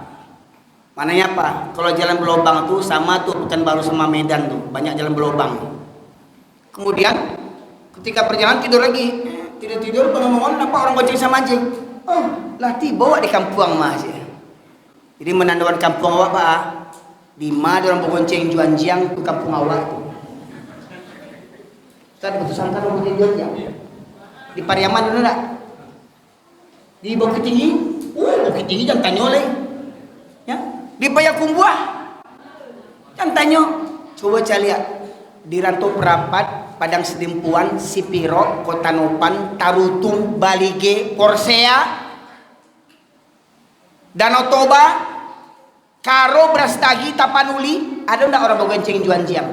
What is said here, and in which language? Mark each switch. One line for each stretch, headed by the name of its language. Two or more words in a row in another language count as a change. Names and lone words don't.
Indonesian: Mananya apa? Kalau jalan berlobang tuh sama tuh Pekanbaru sama Medan tuh, banyak jalan berlobang. Kemudian ketika perjalanan tidur lagi, tidur bangun-bangun, apa orang gonceng sama anjing? Oh, lah tiba di kampung mas ya. Jadi menandakan kampung awak pak, di mana orang bergonceng juanjiang tuh kampung awak tuh. Tadi betul sangka orang bergonceng juanjiang. Di Pariaman dulu enggak? Di Bukit Tinggi, Bukit Tinggi jangan tanya oleh, ya. Di Payakumbuh, jangan tanya. Coba saya lihat di Rantau Prapat, Padang Sedempuan, Sipiro, Kota Nopan, Tarutung, Balige, Porsea, Danau Toba, Karo, Brastagi, Tapanuli, ada enggak orang bergonceng juanjiang?